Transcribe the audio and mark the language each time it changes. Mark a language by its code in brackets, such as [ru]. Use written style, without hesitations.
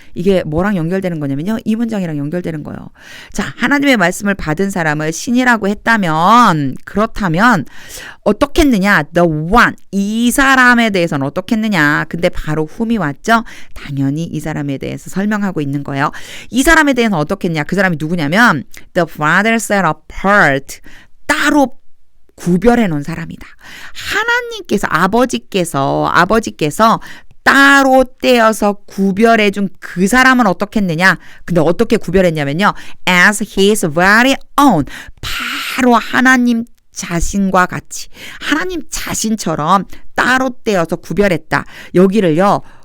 [ko] 이게 뭐랑 연결되는 거냐면요. 이 문장이랑 연결되는 거예요. 자, 하나님의 말씀을 받은 사람을 신이라고 했다면 그렇다면 어떻겠느냐? [en] The one. [ko] 이 사람에 대해서는 어떻겠느냐? 근데 바로 whom이 왔죠? 당연히 이 사람에 대해서 설명하고 있는 거예요. 이 사람에 대해서는 어떻겠냐? 그 사람이 누구냐면 [en] the father set apart. [ko] 따로 구별해 놓은 사람이다. 하나님께서 아버지께서 따로 떼어서 구별해 준 그 사람은 어떻겠느냐? 근데 어떻게 구별했냐면요. [en] As his very own. [ko] 바로 하나님 자신과 같이 하나님 자신처럼 따로 떼어서 구별했다. 여기를요.